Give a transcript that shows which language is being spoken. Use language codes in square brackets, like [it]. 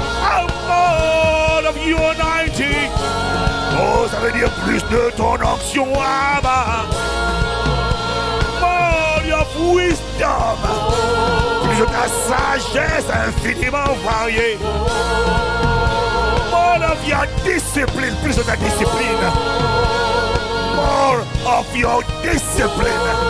[en] Oh, more of your anointing. [fr] Oh, ça veut dire plus de ton onction, Abba. [en] More of wisdom. [fr] Plus de ta sagesse infiniment variée. [en] More of your discipline. [fr] Plus de ta discipline. [en] More of your discipline.